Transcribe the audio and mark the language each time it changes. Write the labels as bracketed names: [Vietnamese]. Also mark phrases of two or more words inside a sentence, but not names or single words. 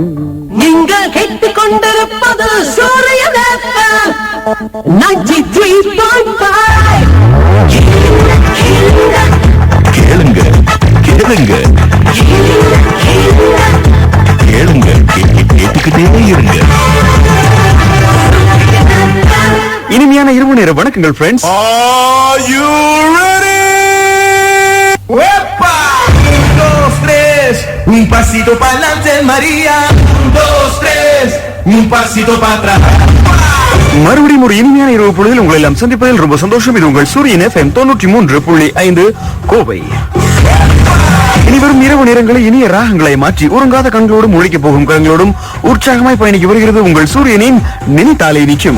[Tamil] நீங்கள் கேட்டுக் கொண்டிருப்பது சூரிய நேரம் 93.5. கேளுங்க கேளுங்க கேளுங்க கேட்டுக்கிட்டே இருங்க. இனிமையான இரவு நேர வணக்கங்கள் ஃப்ரெண்ட்ஸ். [English] Are you ready? [Spanish] ¡Epa! 1, 2, 3, un pasito para adelante María, 1, 2, 3, un pasito para atrás. [Tamil] மறுபடியும் ஒரு இனிமையான இரவு பொழுதில் உங்களை எல்லாம் சந்திப்பதில் ரொம்ப சந்தோஷம். இது உங்கள் சூரியன் FM 93.5 கோவை. இனிவரும் இரவு நேரங்களில் இனிய ராகங்களை மாற்றி உறங்காத கண்களோடும் ஒழிக்கப் போகும் கண்களோடும் உற்சாகமாய் பயணிக்க வருகிறது உங்கள் சூரியனின் நினைத்தாலே நிச்சயம்.